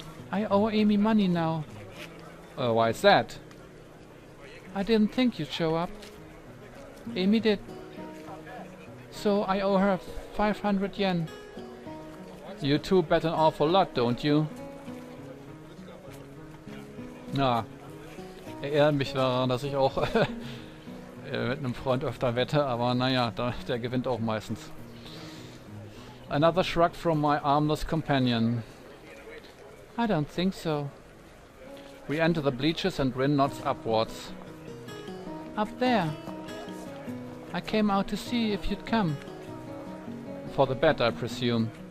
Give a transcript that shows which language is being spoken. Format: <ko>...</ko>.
<en>I owe Amy money now. Why is that? I didn't think you'd show up. Amy did. So I owe her 500 yen. You two bet an awful lot, don't you?</en> <de>Na, erinnert mich daran, dass ich auch mit einem Freund öfter wette, aber naja, der gewinnt auch meistens.</de> <en>Another shrug from my armless companion. I don't think so. We enter the bleachers and Rin nods upwards. Up there. I came out to see if you'd come. For the bet, I presume.</en>